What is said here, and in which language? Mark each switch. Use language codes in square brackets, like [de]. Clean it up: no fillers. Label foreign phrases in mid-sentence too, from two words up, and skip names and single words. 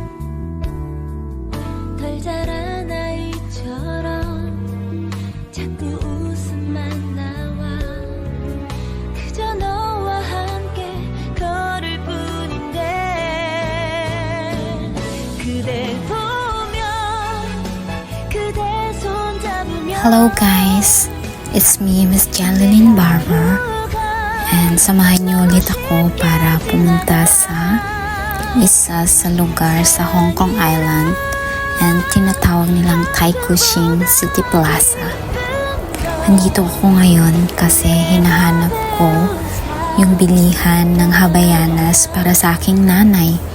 [ko] 덜 자란 아이처럼 자꾸 웃음만 나와 그저 너와 함께 걸을 뿐인데 그댈 보며 그대 손 잡으며 [en] Hello guys, it's me Miss Janeline Barber [tl] and samahan niyo ulit ako para pumunta sa isa sa lugar sa Hong Kong Island and tinatawag nilang Tai Kuching City Plaza. Andito ako ngayon kasi hinahanap ko yung bilihan ng Habayanas para sa aking nanay.